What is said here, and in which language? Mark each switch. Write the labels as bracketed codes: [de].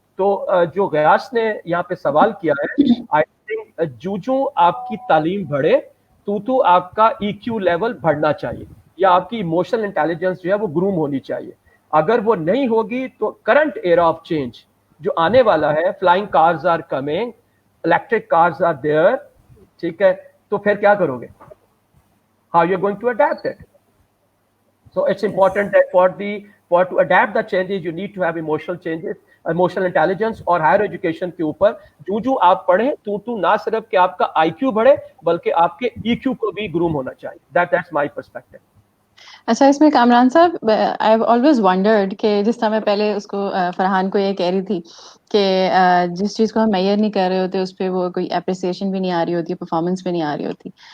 [hi] तो जो गयास ने यहाँ पे सवाल किया है, [en] I think [hi] जूजू आपकी तालीम बढ़े तो आपका EQ लेवल बढ़ना चाहिए या आपकी इमोशनल इंटेलिजेंस जो है वो ग्रूम होनी चाहिए. अगर वो नहीं होगी तो करंट एरा ऑफ चेंज जो आने वाला है, [en] flying cars are coming, electric cars are there, [hi] ठीक है, तो फिर क्या करोगे? [en] How you are going to adapt it? So it's important that for to adapt the changes, you need to have emotional changes, emotional intelligence. [hi] और higher education के ऊपर जो आप पढ़ें तो ना सिर्फ कि आपका IQ बढ़े बल्कि आपके EQ को भी ग्रूम होना चाहिए. [en] That's my perspective. [hi] अच्छा, इसमें कामरान साहब, [en] I have always wondered [hi] कि जिस तरह मैं पहले उसको फरहान को ये कह रही थी कि जिस चीज़ को हम मेजर नहीं कर रहे होते उस पर वो कोई एप्रिसिएशन भी नहीं आ रही होती, परफॉर्मेंस भी नहीं आ रही होती.